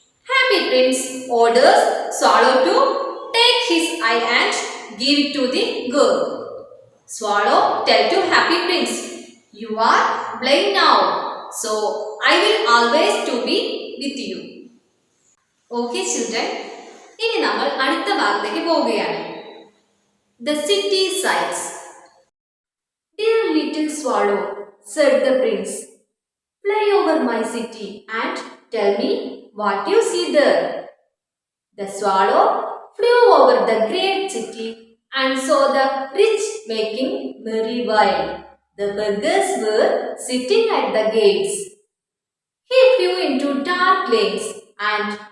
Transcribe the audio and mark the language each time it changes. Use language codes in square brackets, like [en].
[en] Happy Prince orders Swallow to take his eye and give it to the girl. Swallow tells to Happy Prince, you are blind now, so I will always to be with you. Okay, children. [ml] ഇനി നമ്മൾ അടുത്ത ഭാഗത്തേക്ക് പോവുകയാണ്. [en] The city sights. Dear little swallow, said the prince, fly over my city and tell me what you see there. The swallow flew over the great city and saw the rich making merry while the beggars were sitting at the gates. He flew into dark lanes and